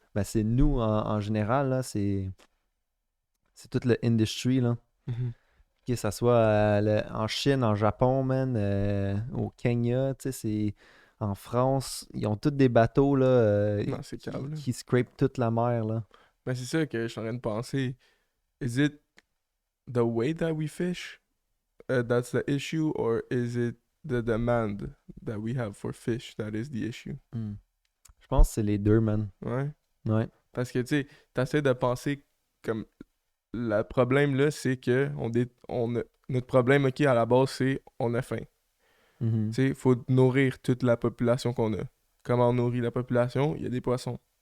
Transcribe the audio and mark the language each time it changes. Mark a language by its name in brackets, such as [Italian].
[French] Ben c'est nous en général, là, c'est toute le industry, là. Mhm. Que ça soit en Chine, en Japon, man, au Kenya, tu sais, c'est en France, ils ont tous des bateaux là, Non, c'est câble, là. qui scrapent toute la mer là. Mais c'est ça que je suis en train de penser. [English] Is it the way that we fish that's the issue, or is it the demand that we have for fish that is the issue? Hmm. [French] Je pense que c'est les deux, man. Ouais. Ouais. Parce que, tu sais, t'essaies de penser comme... Le problème, là, c'est que notre problème, OK, à la base, c'est on a faim. Mhm. Tu sais, il faut nourrir toute la population qu'on a. Comment on nourrit la population? Il y a des poissons.